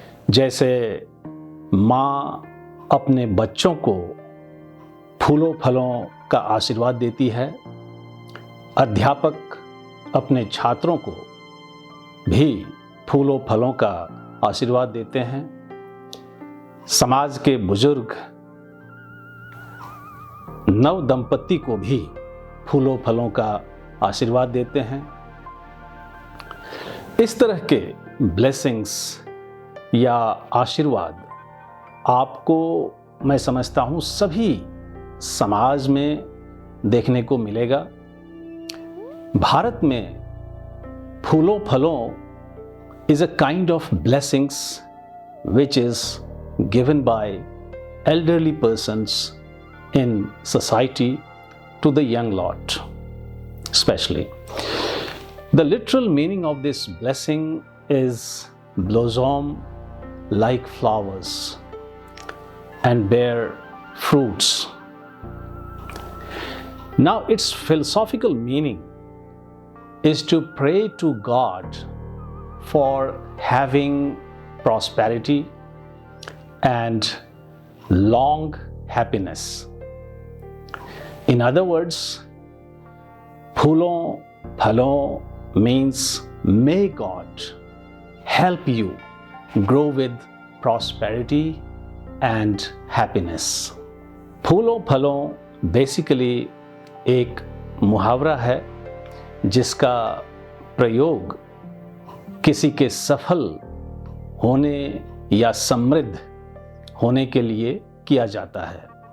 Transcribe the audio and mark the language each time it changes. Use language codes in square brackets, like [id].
[hi] जैसे माँ अपने बच्चों को फूलों फलों का आशीर्वाद देती है, अध्यापक अपने छात्रों को भी फूलों फलों का आशीर्वाद देते हैं, समाज के बुजुर्ग नव दंपति को भी फूलों फलों का आशीर्वाद देते हैं। इस तरह के ब्लेसिंग्स या आशीर्वाद आपको मैं समझता हूं सभी समाज में देखने को मिलेगा। भारत में [en] फूलों फलों is a kind of blessings which is given by elderly persons in society to the young lot especially. The literal meaning of this blessing is blossom like flowers and bear fruits. Now its philosophical meaning is to pray to God for having prosperity and long happiness. In other words, फूलों फलों means may God help you grow with prosperity and happiness. [hi] फूलों फलों basically एक मुहावरा है जिसका प्रयोग किसी के सफल होने या समृद्ध होने के लिए किया जाता है।